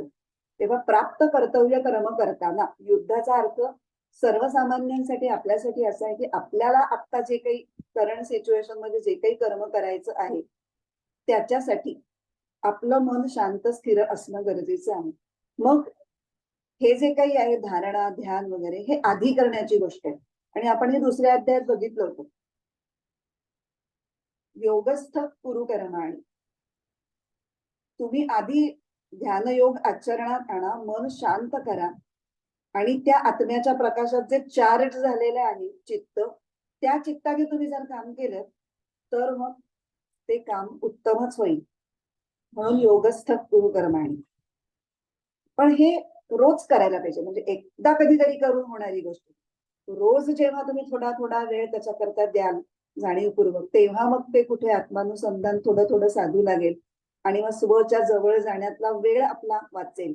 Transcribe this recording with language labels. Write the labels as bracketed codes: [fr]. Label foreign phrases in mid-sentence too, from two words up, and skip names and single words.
[mr] तेव्हा प्राप्त कर्तव्य कर्म करताना युद्धाचा अर्थ सर्वसामान्यांसाठी आपल्यासाठी असा आहे की आपल्याला आता जे काही [en] current situation [mr] मध्ये जे काही कर्म करायचं आहे त्याच्यासाठी आपलं मन शांत स्थिर असणं गरजेचं आहे. मग हे जे काही आहे धारणा ध्यान वगैरे हे आधी करण्याची गोष्ट आहे. आणि आपण हे दुसऱ्या अध्यायात बघितलं होतं. [sa] योगस्थ कुरु कर्माणि. [mr] तुम्ही आधी ध्यानयोग आचरणात आणा, मन शांत करा आणि त्या आत्म्याच्या प्रकाशात जे चार्ज झालेलं आहे चित्त, त्या चित्ताने तुम्ही जर काम केलं तर मग ते काम उत्तमच होईल. [sa] म्हणून योगस्थ कुरु कर्माणि. [mr] पण हे रोज करायला पाहिजे. म्हणजे एकदा कधीतरी करून होणारी गोष्ट. रोज जेव्हा तुम्ही थोडा थोडा वेळ त्याच्याकरता द्याल जाणीवपूर्वक, तेव्हा मग ते कुठे आत्मानुसंधान थोडं थोडं साधू लागेल आणि मग स्वच्या जवळ जाण्यातला वेळ आपला वाचेल.